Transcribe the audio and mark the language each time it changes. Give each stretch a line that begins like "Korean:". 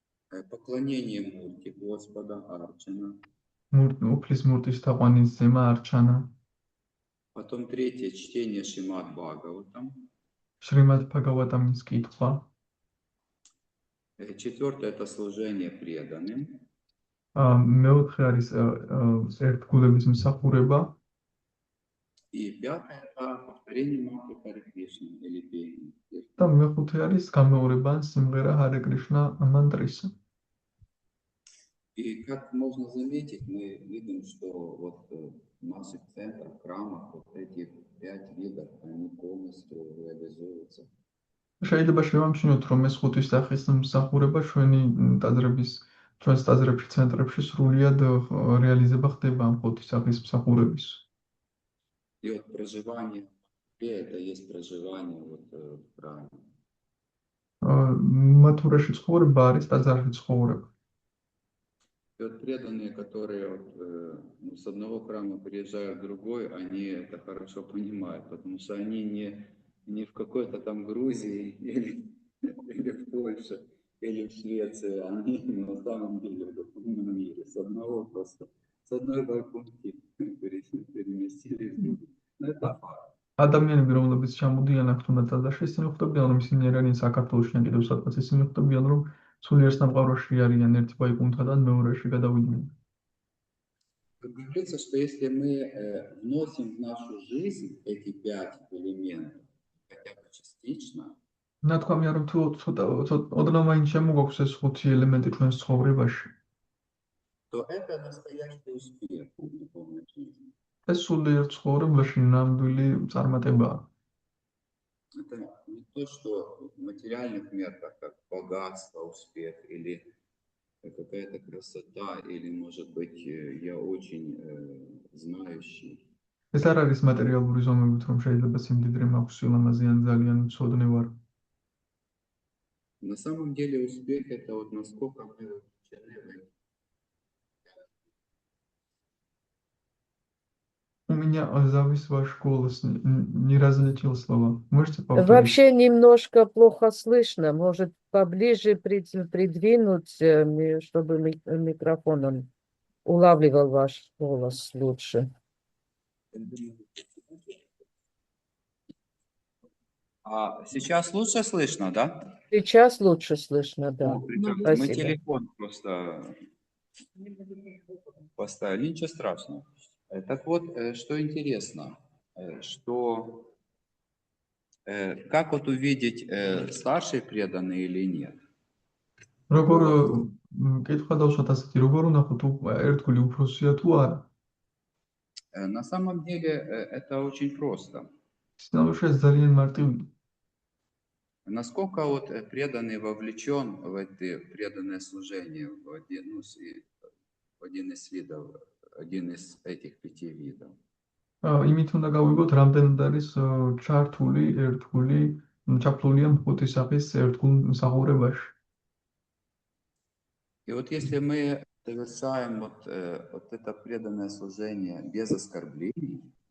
Russian: Поклонение Мурти Господа Арчана.
Georgian: უფლის მურტის თაყვანის ზემა არჩანა.
Russian: Потом третье чтение Шримад Бхагаватам.
Georgian: შრიმად ბჰაგავატამის კითხვა.
Russian: Четвертое это служение преданным.
Georgian: მეოთხე არის ერთგულების მსახურება.
Russian: И пятое это повторение мантры Харе Кришна или пение.
Georgian: და მეხუთე არის გამეორება ან სიმღერა Hare Krishna мантрისა.
Russian: И как можно заметить, мы видим, что вот в наших центрах, храмах вот эти 5 видов, они полностью реализуются.
Georgian: შეიძლება შევამჩნიოთ, რომ ეს ხუთი სახის მსახურება ჩვენი ჩვენს ტაძრებში, ცენტრებში სრულიად რეალიზება ხდება ამ ხუთი სახის მსახურების.
Russian: И вот проживание это есть проживание вот в храме.
Georgian: მათურაში ცხოვრება არის ტაძარში ცხოვრება.
Russian: И вот преданные, которые с одного храма приезжают в другой, они это хорошо понимают, потому что они не в какой-то там Грузии или в Польше, или в Швеции, они на самом деле в духовном мире, с одной балконки переместились в другую. Но это факт.
Georgian: ადამიანები, რომლებიც ჩამოდიან აქ თუნდაც ტაძარში, ისინი ხვდებიან, რომ ისინი არიან საქართველოში ან კიდევ სადღაც, ისინი ხვდებიან, რომ სულიერ სამყაროში არიან ერთი ბაიკუნთიდან მეორეში გადავიდნენ.
Russian: Как говорится, что если мы вносим в нашу жизнь эти 5 элементов, хотя бы частично,
Georgian: ნათქვამია, რომ თუ ოდნავ-მაინც შემოგვაქვს ეს ხუთი ელემენტი ჩვენს ცხოვრებაში,
Russian: то это настоящий успех в духовной жизни.
Georgian: ეს სულიერ ცხოვრებაში ნამდვილი წარმატებაა.
Russian: Это не то, что в материальных мерках, как богатство, успех, или какая-то красота, или, может быть, я очень знающий.
Georgian: ეს არ არის მატერიალური ზომებით, რომ შეიძლება სიმდიდრე მაქვს, სილამაზე ან ძალიან მცოდნე ვარ.
Russian: На самом деле успех это вот насколько мы вовлечены в это. У меня завис ваш голос, не разлетел слова. Можете повторить? Вообще немножко плохо слышно. Может, поближе придвинуть, чтобы микрофон он улавливал ваш голос лучше. А сейчас лучше слышно, да? Сейчас лучше слышно, да. Мы Спасибо. телефон просто поставили, ничего страшного. Так вот, что интересно, что как вот увидеть, старший преданный или нет?
Georgian: როგორ
Russian: Вот.
Georgian: კითხვა დავსვათ ასეთი, როგორ ვნახოთ ერთგული უფროსია თუ არა?
Russian: На самом деле это очень просто.
Georgian: სინამდვილეში ეს ძალიან მარტივია.
Russian: Насколько вот преданный вовлечен в это преданное служение, в один из видов, один из этих 5 видов.
Georgian: იმით უნდა გავიგოთ, რამდენად არის ჩართული ერთგული, ჩაფლულია მხუთი სახის ერთგულ მსახურებაში.
Russian: И вот если мы совершаем вот это преданное служение без оскорблений,